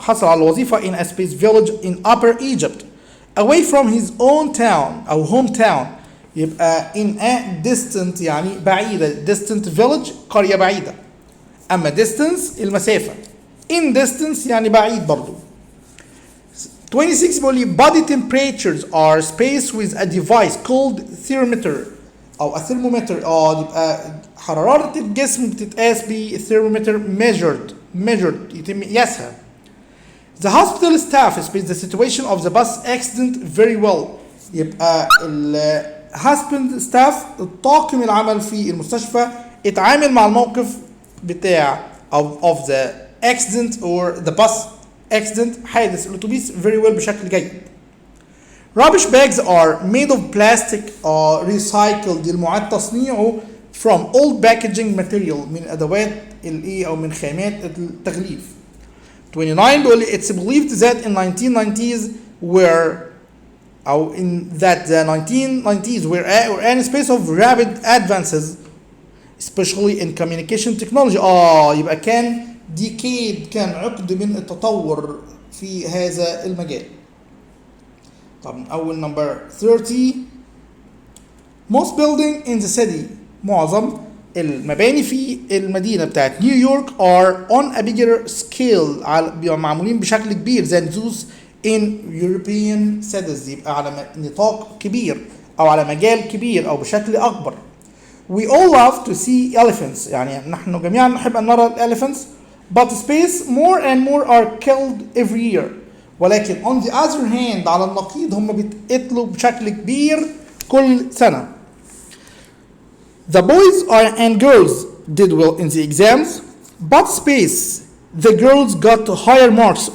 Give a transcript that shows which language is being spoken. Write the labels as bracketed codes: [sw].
[ar] حصل على وظيفة [en] in a space village in Upper Egypt away from his own town أو hometown. [ar] يبقى [en] in a distant [ar] يعني بعيدة. [en] distant village [ar] قرية بعيدة. أما distance المسافة. [en] in distance [ar] يعني بعيد برضو. [en] 26 [ar] بيقول لي [en] body temperatures are spaced with a device called thermometer أو a thermometer. [ar] يبقى حرارة الجسم بتتقاس بالثيرمومتر measured يتم قياسها. [en] The hospital staff spaced the situation of the bus accident very well. [ar] يبقى hospital staff الطاقم العمل في المستشفى اتعامل مع الموقف بتاع [en] of the accident or the bus accident [ar] حادث الأتوبيس [en] very well [ar] بشكل جيد. [en] Rubbish bags are made of plastic recycled [ar] المعاد تصنيعه [en] from all packaging material [ar] من ادوات الايه او من خامات التغليف. [en] 29 [ar] بيقول لي [en] it's believed that in 1990s were أو in that the 1990s were an space of rapid advances especially in communication technology. [ar] يبقى كان decade، كان عقد من التطور في هذا المجال. طب أول number 30 [en] most building in the city، [ar] معظم المباني في المدينة بتاعت نيويورك [en] are on a bigger scale، [ar] معمولين بشكل كبير [en] than those in European cities، [ar] يبقى على نطاق كبير أو على مجال كبير أو بشكل أكبر. [en] We all love to see elephants، [ar] يعني نحن جميعا نحب أن نرى [en] elephants but space more and more are killed every year. [ar] ولكن [en] on the other hand [ar] على النقيض هم بيتقتلوا بشكل كبير كل سنة. [en] The boys and girls did well in the exams but space the girls got higher marks.